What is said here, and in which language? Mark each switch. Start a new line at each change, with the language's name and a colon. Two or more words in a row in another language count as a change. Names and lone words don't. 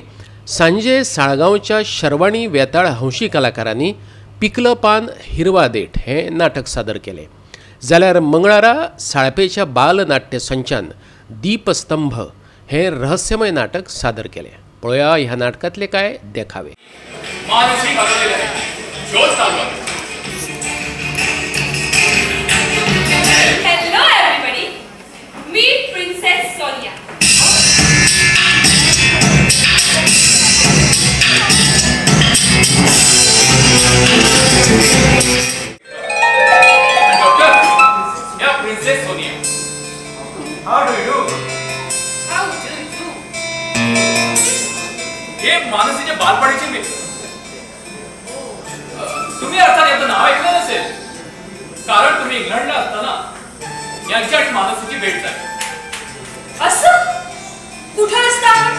Konkani: सांजे साळगांवच्या शर्वाणी वेताळ हंशी कलाकारांनी पिकलं पान हिरवा देठ हे नाटक सादर केले. जाल्यार मंगळारा साळपेच्या बालनाट्य संचान दीपस्तंभ हे रहस्यमय नाटक सादर केले. पळया ह्या नाटकातले काय देखावे.
English: Hello everybody. Meet Princess Sonia. Doctor, yeah, Princess Sonia. How do you do? How do you do?
Marathi: हे मानसीचे बालपणीचे मित्र. तुम्ही अर्थात याचं नाव ऐकलं नसेल, कारण तुम्ही इंग्लंडला असताना यांची आणि मानसीची भेट झाली. असं कुठं असता आपण?